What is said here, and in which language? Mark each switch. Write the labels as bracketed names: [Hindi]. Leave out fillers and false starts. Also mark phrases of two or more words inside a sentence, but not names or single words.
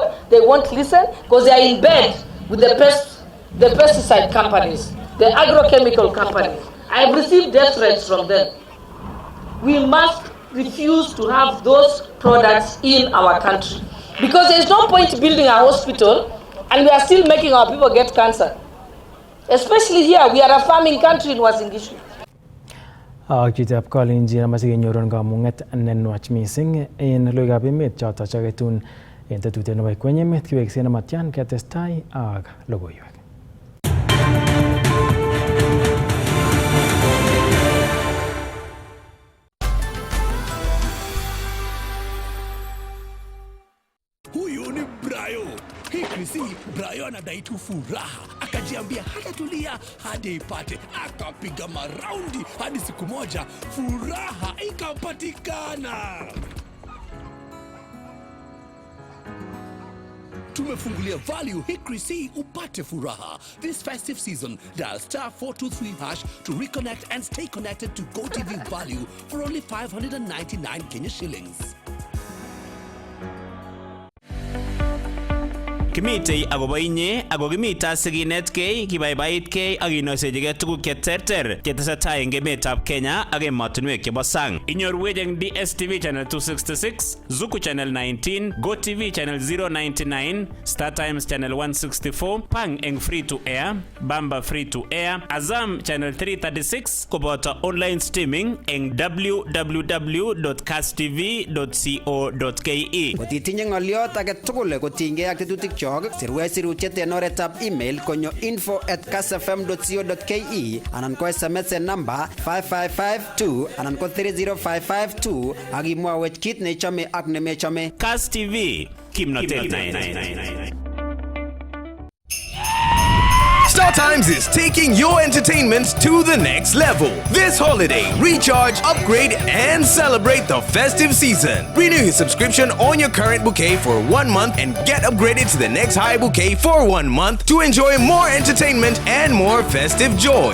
[English] They won't listen because they are in bed with the pesticide companies, the agrochemical companies. I have received death threats from them. We must refuse to have those products in our country because there is no point building a hospital and we are still making our people get cancer. Especially here, we are a farming country in Uasin Gishu. [Kalenjin] Chitab Kalenjin amache kenyorun kamunget nenwach mising en logoiwekab emet choto chaketun en tetutiet nebo Ikweny emet kiwekse nematyan ketestai ak logoiwek. [Swahili] Huyu ni Brayo. Hikrisi Brayo anadai tu furaha, akajiambia hatatulia hadi ipate, akapiga maraundi hadi siku moja furaha ikapatikana. Tumefungulia value Hikrisi upate furaha. [English] This festive season, dial *423# to reconnect and stay connected to GoTV value for only 599 Kenya shillings. [Kalenjin] Kimitei agobo inye ago kimita siginetkei kibaibaitgei ak inosechigei tuguk cheterter chetesetai eng emetab Kenya ak emotinwek chebo sang. Inyorwech eng DSTV channel 266, Zuku channel 19, GoTV channel 099, Star Times channel 164, Pang eng [English] free to air, [Kalenjin] Bamba [English] free to air, [Kalenjin] Azam channel 336 koboto [English] online streaming [Kalenjin] eng www.kasstv.co.ke. Kotitinye ng'oliot age tugul kotinygei ak tetutik chok, sirwech sirutiet en oretab email konyo info@kassfm.co.ke anan ko SMS en namba 5552 anan ko 30552 ak imwawech kit neichome ak nemechome. Kass TV, kimnotet. [English] Star Times is taking your entertainment to the next level. This holiday, recharge, upgrade, and celebrate the festive season. Renew your subscription on your current bouquet for 1 month and get upgraded to the next high bouquet for 1 month to enjoy more entertainment and more festive joy.